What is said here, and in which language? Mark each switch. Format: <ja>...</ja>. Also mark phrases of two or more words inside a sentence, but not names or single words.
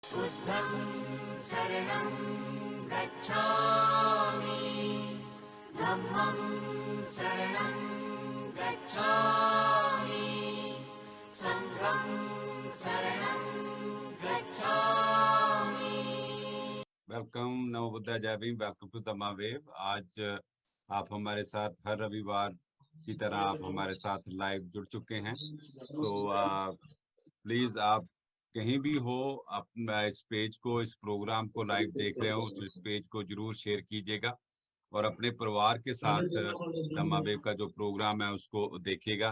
<pi>बुद्धं शरणं गच्छामि, धम्मं शरणं गच्छामि, संघं शरणं गच्छामि।</pi> <en>वेलकम,</en> <hi>नमो बुद्धा, जय भीम।</hi> <en>welcome to the Mahawave.</en> <hi>आज आप हमारे साथ हर रविवार की तरह आप हमारे साथ लाइव जुड़ चुके हैं। प्लीज आप कहीं भी हो, अपना इस पेज को, इस प्रोग्राम को लाइव देख रहे हो, उस पेज को जरूर शेयर कीजिएगा और अपने परिवार के साथ द महावेव का जो प्रोग्राम है उसको देखिएगा।</hi>